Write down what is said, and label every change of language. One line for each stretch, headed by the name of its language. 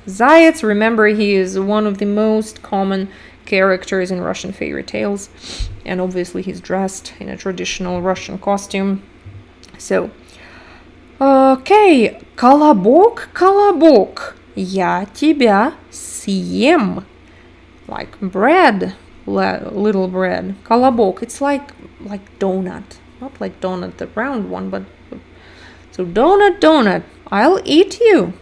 English: Заяц, remember, he is one of the most common characters in Russian fairy tales, and obviously he's dressed in a traditional Russian costume. So, okay,
Russian: колобок, колобок, я тебя съем.
English: Like bread, little bread. Колобок, it's like donut, not like donut, the round one, but so donut, I'll eat you.